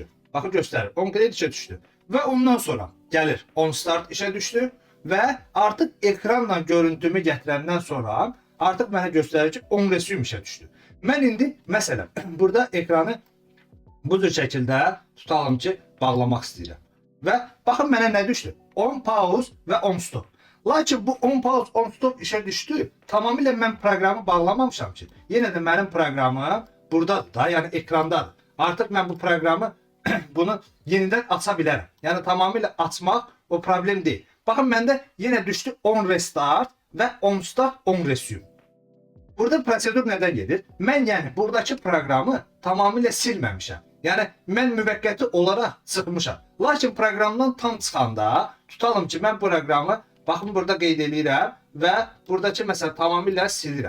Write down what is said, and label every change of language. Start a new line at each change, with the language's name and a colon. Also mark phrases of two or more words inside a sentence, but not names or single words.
Azerbaijani: Baxın göstərir, onCreate işə düşdü. Və ondan sonra gəlir onStart işə düşdü və artıq ekranla görüntümü gətirəndən sonra artıq mənə göstərir ki, onResume işə düşdü. Mən indi məsələn burada ekranı bu cür şəkildə tutalım ki, bağlamaq istəyirəm. Və baxın mənə nə düşdü? On pause və on stop. Lakin bu on pause, on stop işə düşdü. Tamamilə mən proqramı bağlamamışam ki. Yenə də mənim proqramım buradadır da, yəni ekrandadır. Artıq mən bu proqramı bunu yenidən aça bilərəm. Yəni tamamilə açmaq o problem deyil. Baxın məndə yenə düşdü on restart və on start, on resume. Burada prosedur nədən gedir? Mən yəni buradakı proqramı tamamilə silməmişəm. Yəni mən müvəqqəti olaraq çıxmışam. Lakin proqramdan tam çıxanda tutalım ki, mən proqramı baxın burada qeyd edirəm və buradakı məsələn tamamilə silirəm.